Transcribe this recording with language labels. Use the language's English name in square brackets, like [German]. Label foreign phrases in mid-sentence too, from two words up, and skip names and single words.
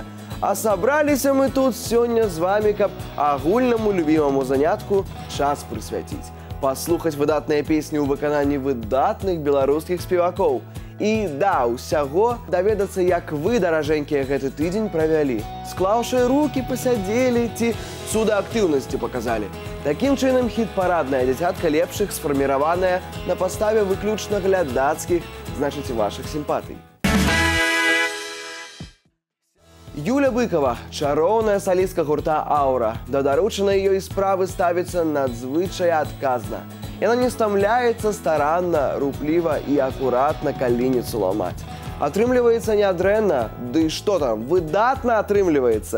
[Belarusian] А сабраліся мы тут сёння з вамі, каб агульнаму любімаму занятку час прысвяціць, паслухаць выдатныя песні ў выкананні выдатных беларускіх спевакоў. І да, усяго даведацца, як вы, даражэнькія, гэты тыдзень правялі. Склаўшы рукі, пасядзелі ці цуда актыўнасці паказалі. Такім чынам, хіт-парадная дзясятка лепшых сфарміраваная на падставе выключна глядацкіх значить, [Ukrainian] ваших симпатій. [Belarusian] Юля Быкова – чароўная салістка гурта «Аура». Да даручанай ёй справы ставіцца надзвычай адказна. Яна не стамляецца старанна, рупліва і акуратна каленіцу ламаць. Атрымліваецца нядрэнна, ды што там, выдатна атрымліваецца.